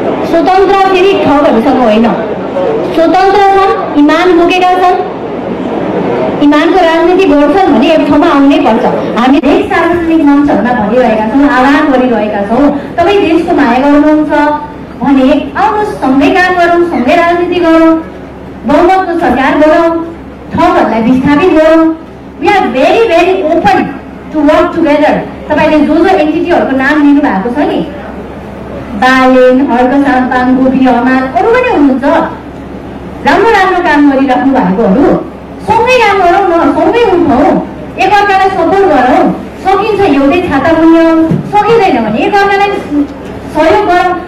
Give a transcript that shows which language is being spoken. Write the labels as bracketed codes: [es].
[ne] स्वतन्त्र फेरि ठगहरूसँग होइन। स्वतन्त्र छन्, इमान बोकेका छन्, इमानको राजनीति गर्छन् भने एक ठाउँमा आउनै पर्छ। हामी धेरै सार्वजनिक मञ्चहरूमा भनिरहेका छौँ, आह्वान गरिरहेका छौँ, तपाईँ देशको माया गर्नुहुन्छ भने आउनुहोस्, सँगै काम गरौँ, सँगै राजनीति गरौँ, बहुमतको सरकार गरौँ, ठगहरूलाई विस्थापित गरौँ। [en] We are very very open to work together. [ne] तपाईँले जो एन्टिटीहरूको नाम लिनुभएको छ नि, बालेन, हर्क साम्पाङ, गोपी हमाल, अरू पनि हुनुहुन्छ राम्रो राम्रो काम गरिराख्नु भएकोहरू। सँगै काम गरौँ न, सँगै उठौँ, एकअर्कालाई सपोर्ट गरौँ। सकिन्छ एउटै छाता मुनि, सकिँदैन भने एकअर्कालाई सहयोग गरौँ।